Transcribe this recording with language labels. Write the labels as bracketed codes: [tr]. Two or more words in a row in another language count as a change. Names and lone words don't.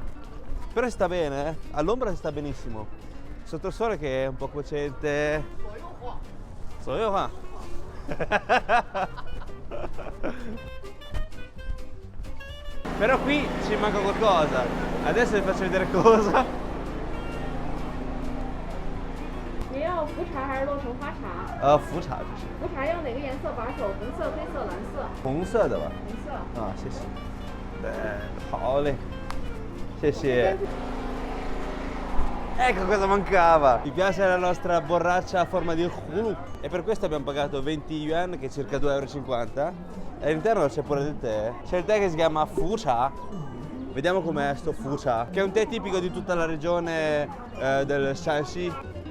[it] Però sta bene, all'ombra si sta benissimo. Sotto il sole che è un po' cocente. Però qui ci manca qualcosa. Adesso vi faccio vedere cosa. [zh] 你要福茶还是洛城花茶？福茶就是。福茶要哪个颜色把手？红色、黑色、蓝色？红色的吧。红色。啊，谢谢。好嘞，谢谢。 [it] Ecco cosa mancava! Mi piace la nostra borraccia a forma di hulu e per questo abbiamo pagato 20 yuan, che è circa 2,50 euro. E all'interno c'è pure del tè. C'è il tè che si chiama Fu Cha. Vediamo com'è sto Fu Cha, che è un tè tipico di tutta la regione del Shanxi.